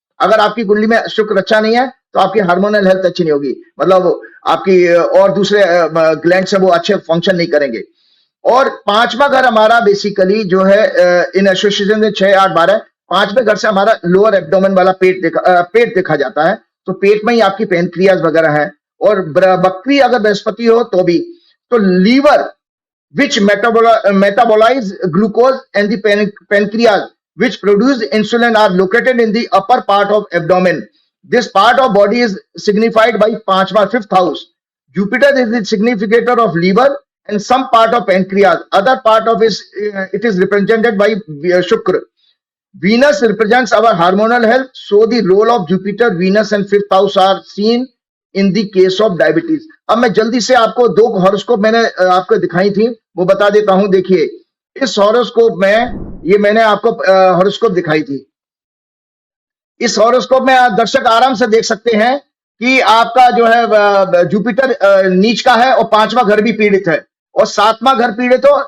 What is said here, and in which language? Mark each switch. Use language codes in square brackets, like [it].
[hi] अगर आपकी कुंडली में शुक्र अच्छा नहीं है तो आपकी हार्मोनल हेल्थ अच्छी नहीं होगी, मतलब आपकी और दूसरे ग्लैंड्स हैं वो अच्छे फंक्शन नहीं करेंगे. और 5वां घर हमारा बेसिकली जो है इन एसोसिएशन में 6, 8, 12, 5वें घर से हमारा लोअर एब्डोमेन वाला पेट देखा जाता है. तो पेट में ही आपकी पैनक्रियाज वगैरह है. और बकरी अगर बृहस्पति हो तो भी, तो [en] Liver which metabolize glucose and the pancreas which produce insulin are located in the upper part of abdomen. This part of body is signified by 5th house. Jupiter is the significator of liver and some part of pancreas. Other part of it is represented by Shukra. Venus represents our hormonal health. So the role of Jupiter, Venus and 5th house are seen in the case of diabetes. [hi] अब मैं जल्दी से आपको 2 horoscope मैंने आपको दिखाई थी, वो बता देता हूं. देखिए इस हॉरोस्कोप में, ये मैंने आपको हॉरोस्कोप दिखाई थी. इस हॉरोस्कोप में दर्शक आराम से देख सकते हैं कि आपका जो है जुपिटर नीच का है और 5वां घर भी पीड़ित है और 7वां घर पीड़ित हो.